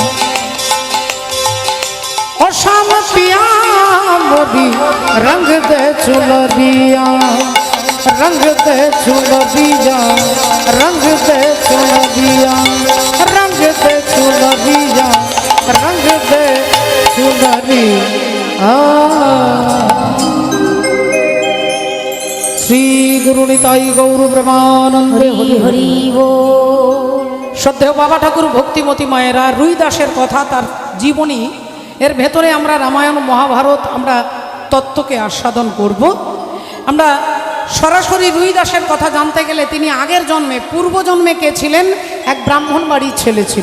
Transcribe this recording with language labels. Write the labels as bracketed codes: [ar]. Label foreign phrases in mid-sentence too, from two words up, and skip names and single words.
[hi] और शाम पिया मोदी रंग दे चुनरिया, रंग दे चुनरिया, रंग दे चुनरिया, रंग दे चुनरिया, रंग दे चुनरिया। श्री गुरु निताई गौर ब्रह्मानंद हरि हरि बोल। [bn] শ্রদ্ধেয় বাবা ঠাকুর ভক্তিমতী মায়েরা রুই দাসের কথা, তার জীবনী, এর ভেতরে আমরা রামায়ণ মহাভারত আমরা তত্ত্বকে আস্বাদন করব। আমরা সরাসরি রুই দাসের কথা জানতে গেলে তিনি আগের জন্মে পূর্বজন্মে কে ছিলেন, এক ব্রাহ্মণ বাড়ির ছেলে ছিল।